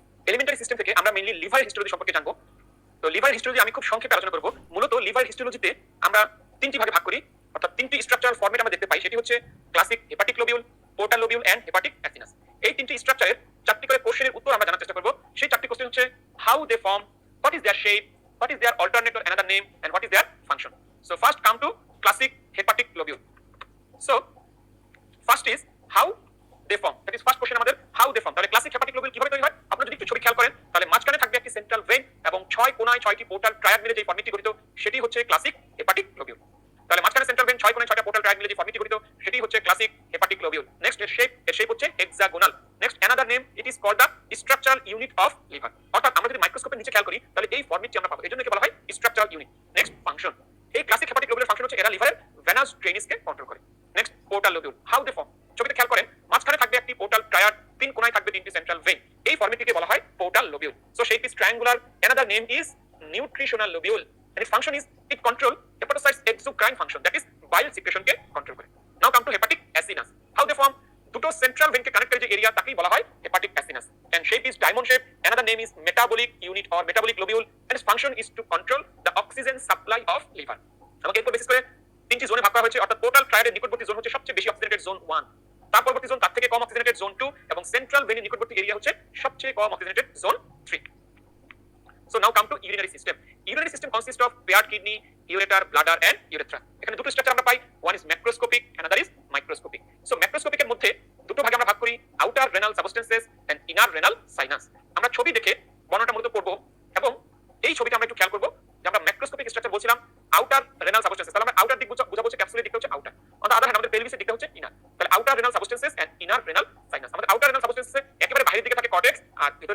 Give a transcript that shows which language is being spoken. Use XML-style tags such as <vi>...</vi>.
<bn>Elementary system থেকে আমরা mainly liver histology সম্পর্কে জানবো। তো লিভার হিস্টোলজি আমি খুব সংক্ষেপে আলোচনা করব। মূলত লিভার হিস্টোলজিতে আমরা তিনটি ভাগে ভাগ করি, অর্থাৎ তিনটি স্ট্রাকচারাল ফরম্যাট আমরা দেখতে পাই, সেটি হচ্ছে classic hepatic lobule, portal lobule and hepatic অ্যাসিনাস। এই তিনটি স্ট্রাকচারের চারটি করে কোশ্চেনের উত্তর আমরা জানার চেষ্টা করব। সেই চারটি কোশ্চেন হচ্ছে</bn> <en>How they form, what is their shape, what is their alternate or another name, and what is their function. So first come to classic hepatic lobule. So first is how they form, that is first question আমাদের how they form।</en> <bn>তাহলে classic hepatic lobule কিভাবে তৈরি হয়, আপনারা যদি একটু ছবি খেয়াল করেন তাহলে মাঝখানে থাকবে একটি সেন্ট্রাল ভেন এবং 6 কোণায় 6টি পোর্টাল ট্রায়াড মিলে যে ফর্মটি গঠিত সেটি হচ্ছে ক্লাসিক হেপাটিক লোবিউল। তাহলে মাঝখানে সেন্ট্রাল ভেন, 6 কোণায় 6টা পোর্টাল ট্রায়াড মিলে যে ফর্মটি গঠিত সেটি হচ্ছে ক্লাসিক হেপাটিক লোবিউল। নেক্সট এর শেপ হচ্ছে hexagonal. Next another name,</bn> <en>it is called the structural unit of liver,</en> <bn>অর্থাৎ আমরা যদি মাইক্রোস্কোপের নিচে খেয়াল করি তাহলে এই ফর্মটি আমরা পাবো, এজন্য একে বলা হয় স্ট্রাকচারাল ইউনিট। নেক্সট ফাংশন, এই ক্লাসিক হেপাটিক লোবিউলের ফাংশন হচ্ছে এরা লিভারের ভেনাস ড্রেনেজকে কন্ট্রোল করে। Next portal lobule, how they form, ছবিতে খেয়াল করেন মাঝখানে থাকবে একটি পোর্টাল ট্রায়াড, 3 কোণায় থাকবে 3টি সেন্ট্রাল ভেন, এই ফর্মটিকে বলা হয় portal lobule.</bn> <en>So shape is triangular, another name is nutritional lobule, and its function is it control hepatocytes exocrine function, that is bile secretion কে control করে। Now come to hepatic acinus, how they form,</en> <bn>দুটো central ভেনকে connect করে যে area তাকেই বলা হয় hepatic অ্যাসিনাস,</bn> <en>and shape is diamond shape, another name is metabolic unit or metabolic lobule, and its function is to control the oxygen supply of liver।</en> <bn>আমাকে এরপর basis করে তিনটি জোনে ভাগ করা হয়েছে, অর্থাৎ পোর্টাল ট্রায়াডের নিকটবর্তী জোন হচ্ছে সবচেয়ে বেশি অক্সিজেনেটেড জোন 1, তার পরবর্তী জোন তার থেকে কম অক্সিজেনেটেড জোন 2, এবং সেন্ট্রাল ভেনের নিকটবর্তী এরিয়া হচ্ছে সবচেয়ে কম oxygenated zone 3।</bn> <en>So now come to urinary system. Urinary system consists of paired kidney, ureter, bladder and urethra.</en> <bn>এখানে দুটো স্ট্রাকচার আমরা পাই,</bn> <en>one is macroscopic, another is microscopic.</en> <bn>So macroscopic এর মধ্যে দুটো ভাগে আমরা ভাগ করি,</bn> <en>outer renal substances and inner renal sinus।</en> <bn>আমরা ছবি দেখে বর্ণনাটা মূলত করব, এবং এই ছবিটা আমরা একটু খেয়াল করব যে আমরা ম্যাক্রোস্কোপিক স্ট্রাকচার বলছিলাম outer renal substances, তাহলে আমরা outer দিক বোঝা বলছে ক্যাপসুলের দিকটা হচ্ছে outer,</bn> <en>on the other hand</en> <bn>আমাদের pelvis এর দিকটা হচ্ছে inner। তাহলে outer renal substances and inner renal sinus, আমাদের outer renal substances একেবারে বাইরের দিকে থাকে কর্টেক্স আর</bn>